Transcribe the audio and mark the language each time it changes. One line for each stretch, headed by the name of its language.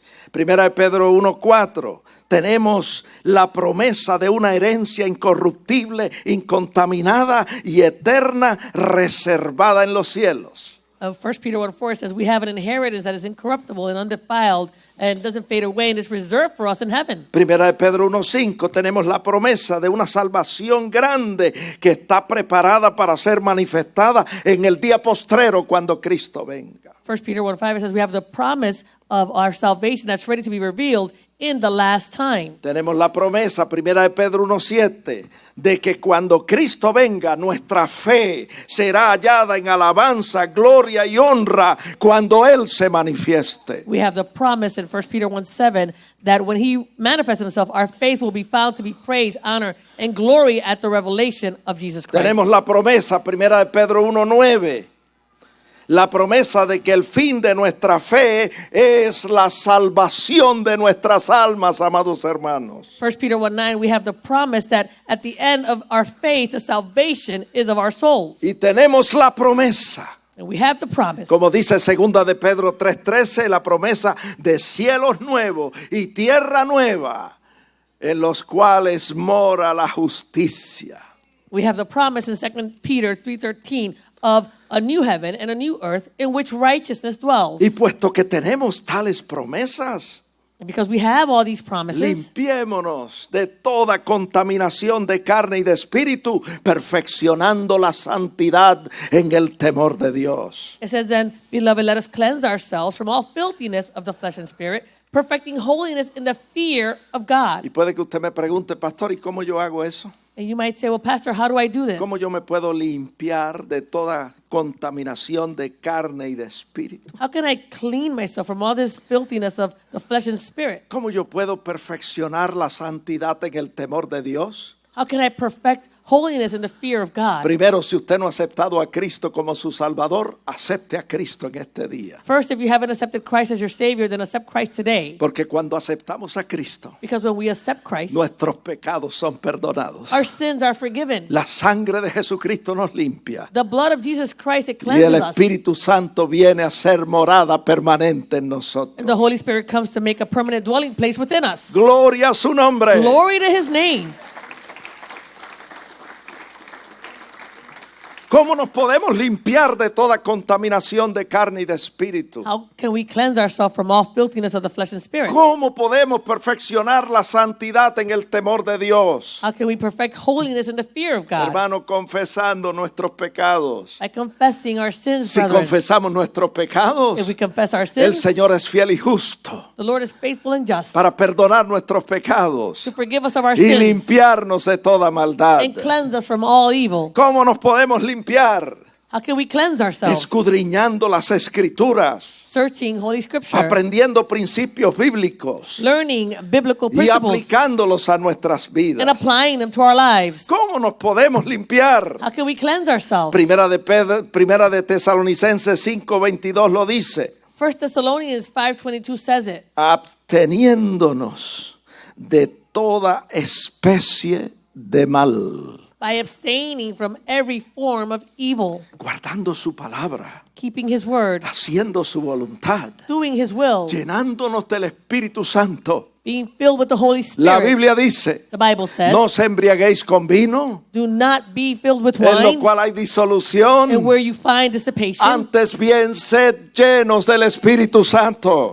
Spanish: Primera de Pedro 1:4, tenemos la promesa de una herencia incorruptible, incontaminada y eterna, reservada en los cielos.
English: 1 Peter 1:4 says we have an inheritance that is incorruptible and undefiled and doesn't fade away and is reserved for us in heaven.
Spanish: Primera de Pedro 1:5 tenemos la promesa de una salvación grande que está preparada para ser manifestada en el día postrero cuando Cristo venga.
English: 1 Peter 1:5 says we have the promise of our salvation that's ready to be revealed in the last time.
Spanish: Tenemos la promesa, primera de Pedro 1:7, de que cuando Cristo venga, nuestra fe será hallada en alabanza, gloria y honra cuando Él se manifieste.
English: We have the promise in 1 Peter 1:7 that when He manifests Himself, our faith will be found to be praise, honor, and glory at the revelation of Jesus Christ.
Spanish: Tenemos la promesa, primera de Pedro 1:9. La promesa de que el fin de nuestra fe es la salvación de nuestras almas, amados hermanos.
English: 1 Peter 1:9, we have the promise that at the end of our faith, the salvation is of our souls.
Spanish: Y tenemos la promesa.
English: And we have the promise.
Spanish: Como dice segunda de Pedro 3:13, la promesa de cielos nuevos y tierra nueva en los cuales mora la justicia.
English: We have the promise in 2 Peter 3:13 of a new heaven and a new earth in which righteousness dwells.
Spanish: Y puesto que tenemos tales promesas,
English: and because we have all these promises,
Spanish: limpiémonos de toda contaminación de carne y de espíritu, perfeccionando la santidad en el temor de Dios.
English: It says then, beloved, let us cleanse ourselves from all filthiness of the flesh and spirit, perfecting holiness in the fear of God.
Spanish: Y puede que usted me pregunte, pastor, ¿y cómo yo hago eso?
English: And you might say, well, Pastor, how do I do this?
Spanish: ¿Cómo yo me puedo limpiar de toda contaminación de carne y de espíritu?
English: How can I clean myself from all this filthiness of the flesh and spirit?
Spanish: ¿Cómo yo puedo perfeccionar la santidad en el temor de Dios?
English: How can I perfect holiness in the fear of God?
Spanish: Primero, si usted no ha aceptado a Cristo como su Salvador, acepte a Cristo en este día.
English: First, if you haven't accepted Christ as your Savior, then accept Christ today.
Spanish: Porque cuando aceptamos a Cristo,
English: because when we accept Christ,
Spanish: nuestros pecados son perdonados.
English: Our sins are forgiven.
Spanish: La sangre de Jesucristo nos limpia.
English: The blood of Jesus Christ, it
Spanish: Y
English: cleanses
Spanish: el
English: us.
Spanish: Espíritu Santo viene a ser morada permanente en nosotros.
English: And the Holy Spirit comes to make a permanent dwelling place within us.
Spanish: Gloria a su nombre.
English: Glory to His name.
Spanish: ¿Cómo nos podemos limpiar de toda contaminación de carne y de espíritu?
English: How can we cleanse ourselves from all filthiness of the flesh and spirit?
Spanish: ¿Cómo podemos perfeccionar la santidad en el temor de Dios?
English: How can we perfect holiness in the fear of God?
Spanish: Hermano, confesando nuestros pecados.
English: By confessing our sins,
Spanish: Si
English: brethren.
Spanish: confesamos nuestros pecados,
English: If we confess our
Spanish: el
English: sins,
Spanish: Señor es fiel y justo
English: the Lord is faithful and just
Spanish: para perdonar nuestros pecados
English: to forgive us of our
Spanish: y
English: sins
Spanish: limpiarnos de toda maldad.
English: and cleanse us from all evil.
Spanish: ¿Cómo nos podemos limpiar?
English: How can we cleanse ourselves?
Spanish: Escudriñando las escrituras,
English: Searching Holy Scripture,
Spanish: aprendiendo principios bíblicos
English: learning biblical
Spanish: y
English: principles,
Spanish: aplicándolos a nuestras
English: and
Spanish: vidas.
English: applying them to our lives.
Spanish: ¿Cómo nos podemos limpiar?
English: How can we cleanse ourselves?
Spanish: Primera de Tesalonicenses 5:22 lo dice.
English: 1 Thessalonians 5:22 says it.
Spanish: Absteniéndonos de toda especie de mal.
English: By abstaining from every form of evil,
Spanish: Guardando su palabra,
English: keeping His word,
Spanish: haciendo su voluntad,
English: doing His will,
Spanish: llenándonos del Espíritu Santo.
English: being filled with the Holy
Spanish: La
English: Spirit.
Spanish: Biblia dice,
English: The Bible says,
Spanish: no os embriaguéis con vino,
English: do not be filled with
Spanish: en lo
English: wine,
Spanish: cual hay disolución.
English: and where you find dissipation,
Spanish: Antes bien, sed llenos del Espíritu Santo.